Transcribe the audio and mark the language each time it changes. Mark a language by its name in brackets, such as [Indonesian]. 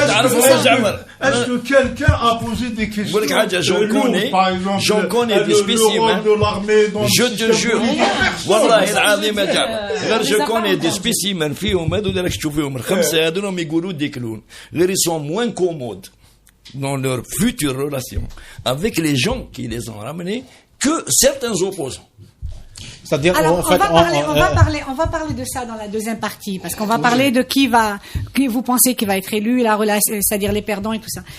[French] Est-ce que quelqu'un a posé des questions? J'en connais des spécimens. Je te jure. [Arabic] والله العظيم غير [French] je connais des spécimens [Arabic] فيهم هذو اللي راك تشوفيهم الخمسة هذول يقولوا ديكلون. [French] غير ils sont moins commodes dans leur future relation avec les gens qui les ont ramenés que certains opposants. C'est-à-dire, alors, en fait, on va parler de ça dans la deuxième partie, parce qu'on va parler de qui vous pensez qui va être élu, la relation, c'est-à-dire les perdants et tout ça.